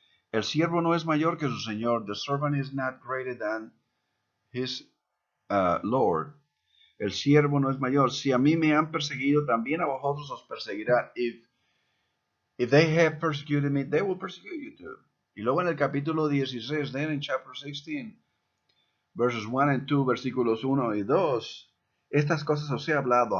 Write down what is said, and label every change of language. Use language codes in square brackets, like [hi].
[es] El siervo no es mayor que su señor. [en] The servant is not greater than his Lord. [es] El siervo no es mayor. Si a mí me han perseguido, también a vosotros os perseguirán. [en] If they have persecuted me, they will persecute you too. [es] Y luego en el capítulo 16, [en] then in chapter 16, verses 1 and 2, [es] versículos 1 y 2, estas cosas os he hablado.